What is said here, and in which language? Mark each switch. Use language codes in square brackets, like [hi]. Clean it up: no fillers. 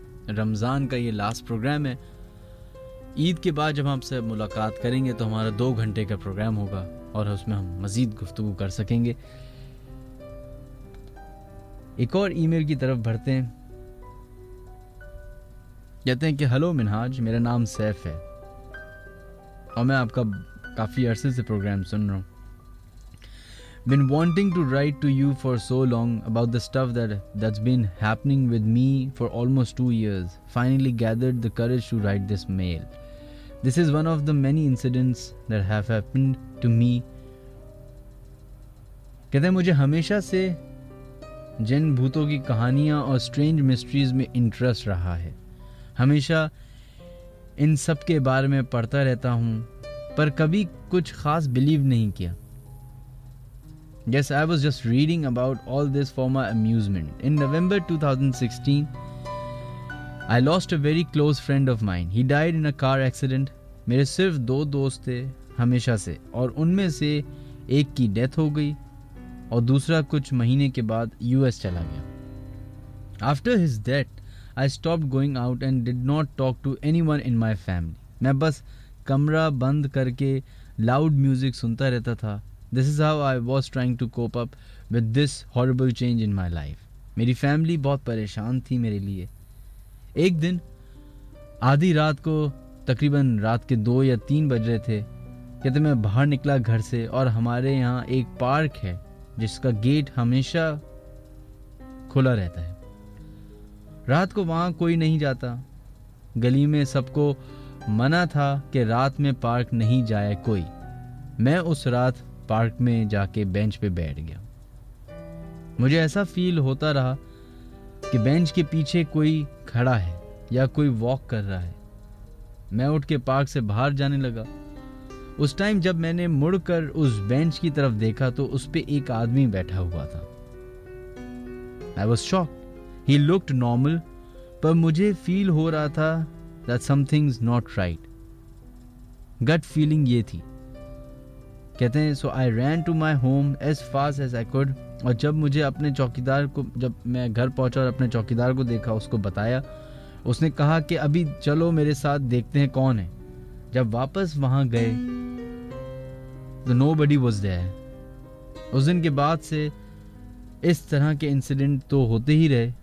[hi] रमज़ान का ये last programme है। ईद के बाद जब हम आपसे मुलाकात करेंगे तो हमारा 2 घंटे का प्रोग्राम होगा और उसमें हम मज़ीद गुफ्तगू कर सकेंगे। एक और ईमेल की तरफ बढ़ते हैं। कहते हैं कि हेलो मिनहाज, मेरा नाम सैफ है और मैं आपका काफ़ी अरसे से प्रोग्राम सुन रहा हूँ। [en] Been wanting to write to you for so long about the stuff that's been happening with me for almost 2 years. Finally gathered the courage to write this mail. This is one of the many incidents that have happened to me. [hi] कहते हैं मुझे हमेशा से जिन भूतों की कहानियाँ और strange mysteries में इंटरेस्ट रहा है। हमेशा इन सब के बारे में पढ़ता रहता हूँ पर कभी कुछ खास बिलीव नहीं किया। [en] Yes, I was just reading about all this for my amusement. In November 2016, I lost a very close friend of mine. He died in a car accident. [hi] मेरे सिर्फ 2 दोस्त थे हमेशा से और उनमें से एक की डेथ हो गई और दूसरा कुछ महीने के बाद US चला गया। [en] After his death, I stopped going out and did not talk to anyone in my family. [hi] मैं बस कमरा बंद करके loud music सुनता रहता था। [en] This is how I was trying to cope up with this horrible change in my life. [hi] मेरी family बहुत परेशान थी मेरे लिए। एक दिन आधी रात को, तकरीबन रात के 2 या 3 बज रहे थे, कहते मैं बाहर निकला घर से और हमारे यहाँ एक पार्क है जिसका गेट हमेशा खुला रहता है। रात को वहाँ कोई नहीं जाता। गली में सबको मना था कि रात में पार्क नहीं जाए कोई। मैं उस रात पार्क में जाके बेंच पे बैठ गया। मुझे ऐसा फील होता रहा कि बेंच के पीछे कोई खड़ा है या कोई वॉक कर रहा है। मैं उठ के पार्क से बाहर जाने लगा। उस टाइम जब मैंने मुड़कर उस बेंच की तरफ देखा तो उस पे एक आदमी बैठा हुआ था। [en] I was shocked. He looked normal, [hi] पर मुझे फील हो रहा था [en] that something's not right. [hi] Gut feeling ये थी। कहते हैं [en] so I ran to my home as fast as I could. [hi] और जब मुझे अपने चौकीदार को, जब मैं घर पहुंचा और अपने चौकीदार को देखा, उसको बताया, उसने कहा कि अभी चलो मेरे साथ देखते हैं कौन है। जब वापस वहां गए तो [en] nobody was there. [hi] उस दिन के बाद से इस तरह के इंसिडेंट तो होते ही रहे।